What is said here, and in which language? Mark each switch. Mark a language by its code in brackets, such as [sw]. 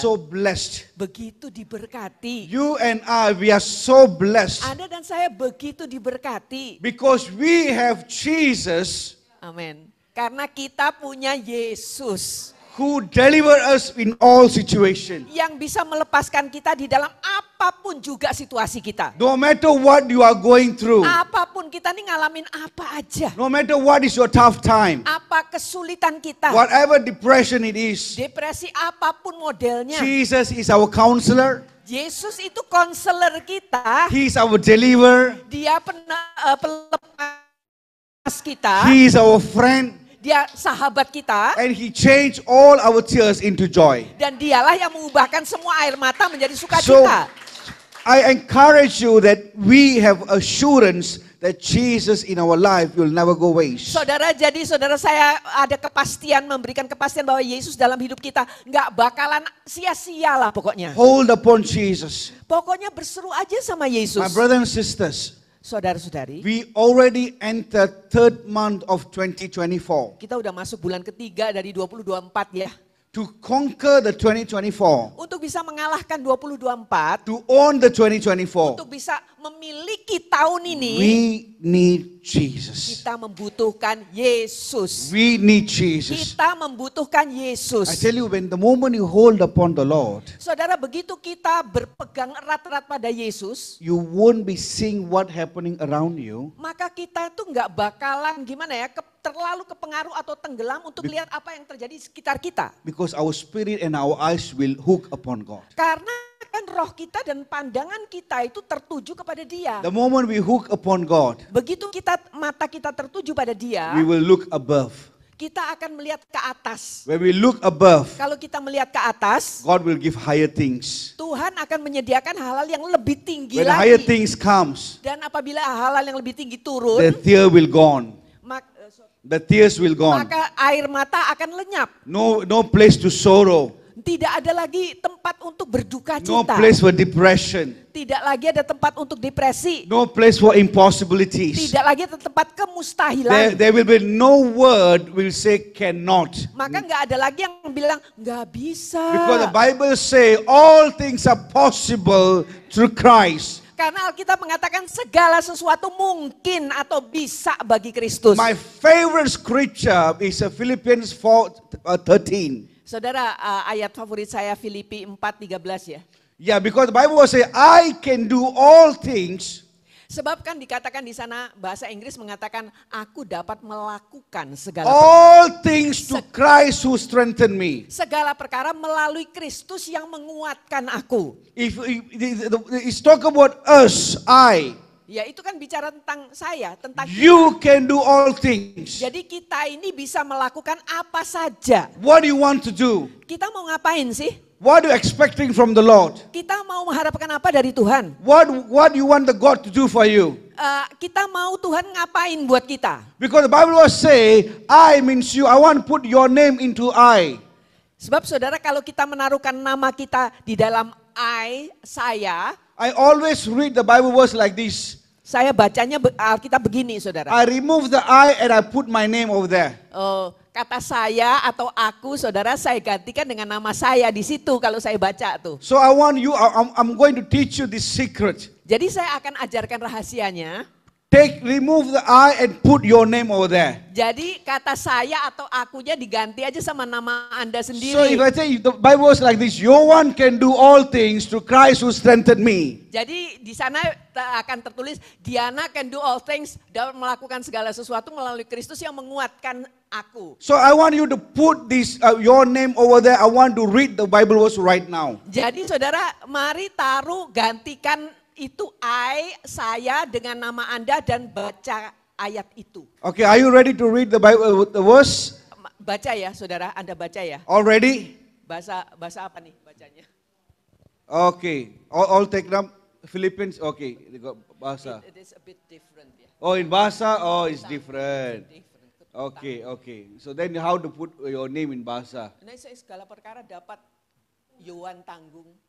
[en] so blessed. [id] begitu diberkati. [en] You and I, we are so blessed. [id] Anda dan saya begitu diberkati. [en] Because we have Jesus [id] Amin. Karena kita punya Yesus [en] who deliver us in all situations. [id] yang bisa melepaskan kita di dalam apapun juga situasi kita. [en] No matter what you are going through, [id] Apapun kita nih ngalamin apa aja. [en] no matter what is your tough time, [id] Apa kesulitan kita. [en] whatever depression it is, [id] Depresi apapun modelnya. [en] Jesus is our counselor. [id] Yesus itu konselor kita. [en] He is our deliverer. [id] Dia pelepas kita. [en] He is our friend. [id] Dia sahabat kita. [en] And he changed all our tears into joy. [id] Dan dialah yang mengubahkan semua air mata menjadi [en] So, [id] sukacita. [en] I encourage you that we have assurance that Jesus in our life will never go waste. [id] Saudara, jadi saudara saya ada kepastian, memberikan kepastian bahwa Yesus dalam hidup kita nggak bakalan sia-sia lah pokoknya. [en] Hold upon Jesus. [id] Pokoknya berseru aja sama Yesus. [en] My brothers and sisters, [id] Saudara-saudari, [en] we already entered third month of 2024. [id] kita udah masuk bulan ketiga dari 2024 ya. [en] To conquer the 2024, [id] Untuk bisa mengalahkan 2024, [en] to own the 2024, [id] untuk bisa memiliki tahun ini, [en] we need Jesus. kita membutuhkan Yesus. We need Jesus. [id] Kita membutuhkan [en] I [id] Yesus. [en] tell you, when the moment you hold upon the Lord, [id] Saudara, begitu kita berpegang erat-erat pada Yesus, [en] you won't be seeing what happening around you. [id] maka kita tuh nggak bakalan gimana ya, terlalu kepengaruh atau tenggelam untuk lihat apa yang terjadi di sekitar kita. [en] Because our spirit and our eyes will hook upon God. [id] Karena kan roh kita dan pandangan kita itu tertuju kepada Dia. [en] The moment we hook upon God, [id] Begitu mata kita tertuju pada Dia, [en] we will look above. [id] kita akan melihat ke atas. [en] When we look above, [id] Kalau kita melihat ke atas, [en] God will give higher things. [id] Tuhan akan menyediakan hal-hal yang lebih tinggi [en] When higher [id] lagi. [en] things comes, [id] Dan apabila hal-hal yang lebih tinggi [en] the [id] turun, [en] tear will gone. The tears will gone. [id] maka air mata akan lenyap. [en] No place to sorrow. [id] Tidak ada lagi tempat untuk berduka [en] No [id] cita. [en] place for depression. [id] Tidak lagi ada tempat untuk depresi. [en] No place for impossibilities. [id] Tidak lagi ada tempat kemustahilan. [en] There will be no word will say cannot. [id] Maka nggak ada lagi yang bilang nggak bisa. [en] Because the Bible say all things are possible through Christ. [id] Karena Alkitab mengatakan segala sesuatu mungkin atau bisa bagi Kristus. [en] My favorite scripture is Philippians 4:13. [id] Saudara, ayat favorit saya Filipi 4:13 ya. [en] Yeah, because the Bible will say I can do all things. [id] Sebab kan dikatakan di sana bahasa Inggris mengatakan aku dapat melakukan segala [en] All things to Christ who strengthened me. [id] segala perkara melalui Kristus yang menguatkan aku. [en] If it's talk about us, I. [id] Ya itu kan bicara tentang saya, tentang [en] You can do all things. [id] Jadi kita ini bisa melakukan apa saja. [en] What do you want to do? [id] Kita mau ngapain sih? [en] What are you expecting from the Lord? [id] Kita mau mengharapkan apa dari Tuhan? [en] What you want the God to do for you? [id] Kita mau Tuhan ngapain buat kita? [en] Because the Bible will say, I means you. I want to put your name into I. [id] Sebab saudara kalau kita menaruhkan nama kita di dalam saya [en] always read the Bible verse like this. [id] Saya bacanya Alkitab begini saudara. [en] I remove the I and I put my name over there. [id] Kata saya atau aku saudara saya gantikan dengan nama saya di situ kalau saya baca tuh. [en] So I want you, I'm going to teach you this secret. [id] Jadi saya akan ajarkan rahasianya. [en] remove the I and put your name over there. [id] Jadi kata saya atau akunya diganti aja sama nama Anda sendiri. [en] So if I say the Bible is like this, no one can do all things through Christ who strengthened me. [id] Jadi di sana akan tertulis [en] Diana can do all things, [id] dapat melakukan segala sesuatu melalui Kristus yang menguatkan aku. [en] So I want you to put this your name over there. I want to read the Bible verse right now. [id] Jadi saudara, mari taruh gantikan itu saya dengan nama Anda dan baca ayat itu. [en] Okay, are you ready to read the Bible, the verse? [id] Baca ya saudara, Anda baca ya. All ready? Bahasa apa nih bacanya? [en] Okay, all take them. Philippines, okay, they got bahasa. It is a bit different ya. Oh, in bahasa, oh, it's different. Okay. So then how to put your name in bahasa? [id] Nah, segala perkara dapat Yohan tanggung.